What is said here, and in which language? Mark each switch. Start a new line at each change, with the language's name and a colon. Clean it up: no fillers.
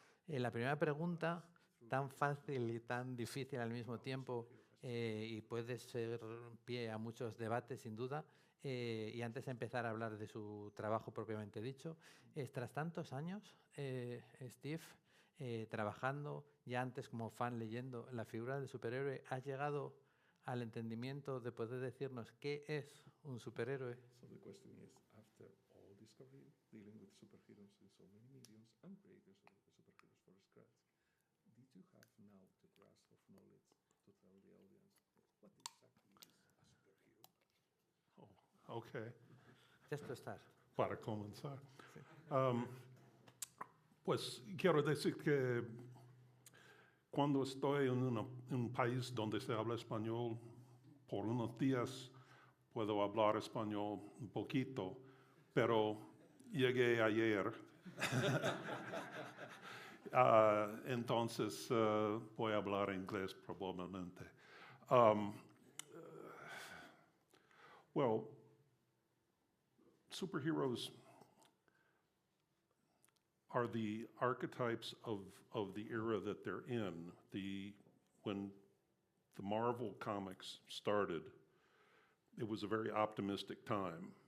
Spanish: La primera pregunta, tan fácil y tan difícil al mismo tiempo, y puede ser pie a muchos debates, sin duda, y antes de empezar a hablar de su trabajo propiamente dicho, tras tantos años, Steve, trabajando, ya antes como fan leyendo la figura del superhéroe, ¿has llegado al entendimiento de poder decirnos qué es un superhéroe?
English: So the question is, after all discovery, dealing with superheroes in so many mediums and creators of the superheroes from scratch, did you have now the grasp of knowledge to tell the audience what exactly is a superhero? Oh, okay. Just to start.
Spanish: Para comenzar. Sí. Pues quiero decir que cuando estoy en un país donde se habla español, por unos días puedo hablar español un poquito, pero llegué ayer. Entonces voy a hablar inglés probablemente.
English: Well, superheroes are the archetypes of the era that they're in. When the Marvel comics started, it was a very optimistic time.